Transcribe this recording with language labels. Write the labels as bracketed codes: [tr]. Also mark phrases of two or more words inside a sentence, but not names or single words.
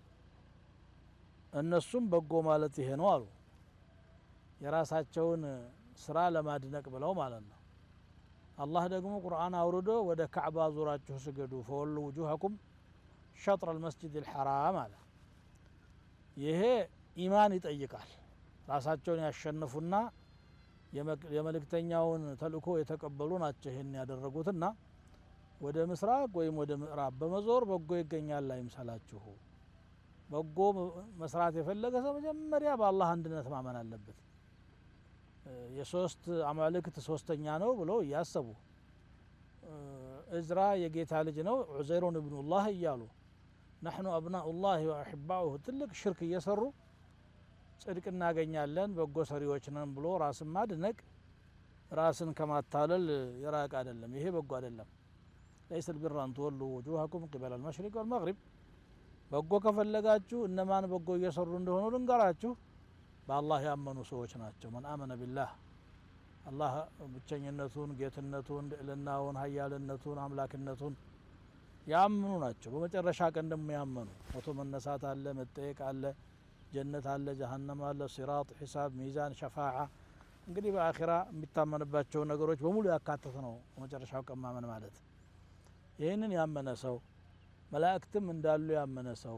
[am] እነሱም በጎ ማለት ይሄ ነው አሉ። የራሳቸውን ስራ ለማድነቅ ብለው ማለት ነው። አላህ ደግሞ ቁርአን አውርዶ ወደ ካዕባ ዞራችሁ ስገዱ [ar] فولوا وجوهكم شطر المسجد الحرام [am] አለ። ይሄ ኢማን ይጠይቃል። ራሳቸውን ያሸነፉና የመልእክተኛውን ተልእኮ የተቀበሉ ናቸው ይሄን ያደረጉትና ወደ ምስራቅ ወይም ወደ ምዕራብ በመዞር በጎ ይገኛል አይምሰላችሁ። በጎ መስራት የፈለገ ሰው መጀመሪያ በአላህ አንድነት ማመን አለበት። የሶስት አማልክት ሶስተኛ ነው ብለው እያሰቡ እዝራ የጌታ ልጅ ነው [ar] عزير ابن الله [am] እያሉ [ar] نحن أبناء الله وأحباؤه [am] ትልቅ ሽርክ እየሰሩ ጽድቅ እናገኛለን በጎ ሰሪዎች ነን ብሎ ራስን ማድነቅ ራስን ከማታለል የራቀ አይደለም። ይሄ በጎ አይደለም። [ar] ليس البر أن تولوا وجوهكم قبل المشرق والمغرب [am] በጎ ከፈለጋችሁ እነማን በጎ እየሰሩ እንደሆኑ ልንገራችሁ። በአላህ ያመኑ ሰዎች ናቸው። [ar] من آمن بالله [am] አላህ ብቸኝነቱን ጌትነቱን ልዕልናውን ኃያልነቱን አምላክነቱን ያምኑ ናቸው። በመጨረሻ ቀን ደግሞ ያመኑ ሞቶ መነሳት አለ መጠየቅ አለ ጀነት አለ፣ ጀሃነም አለ፣ ሲራጥ፣ ሒሳብ፣ ሚዛን፣ ሸፋዓ እንግዲህ በአኺራ የሚታመንባቸው ነገሮች በሙሉ ያካተተ ነው መጨረሻው ቀን ማመን ማለት። ይህንን ያመነ ሰው መላእክትም እንዳሉ ያመነ ሰው